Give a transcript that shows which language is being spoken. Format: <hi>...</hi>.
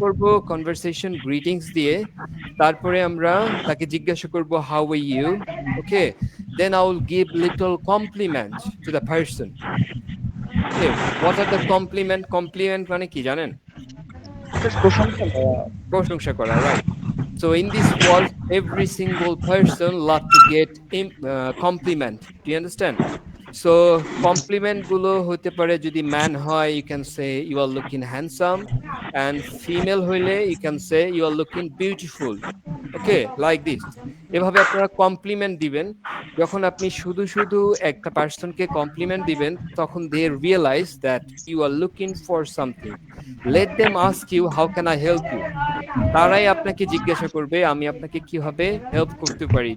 <bn>করব conversation greetings দিয়ে, তারপরে আমরা তাকে জিজ্ঞাসা করব</bn> <en>How are you, okay, then I will give little compliment to the person. Okay, what are the compliment?</en> <bn>Complement মানে কি জানেন? Just প্রশংসা করা। প্রশংসা করা,</bn> <en>রাইট? So in this world, every single person love to get compliment. Do you understand? So compliment গুলো হতে পারে, যদি man হয় you can say you are looking handsome, and female</en> <bn>হইলে</bn> <en>you can say you are looking beautiful. Okay, like this.</en> <bn>এভাবে আপনারা complement দিবেন। যখন আপনি শুধু শুধু একটা পার্সনকে কমপ্লিমেন্ট দিবেন, তখন</bn> <en>they realize that you are looking for something. Let them ask you how can I help you.</en> <bn>তারাই আপনাকে জিজ্ঞাসা করবে আমি আপনাকে কিভাবে হেল্প করতে পারি।</bn>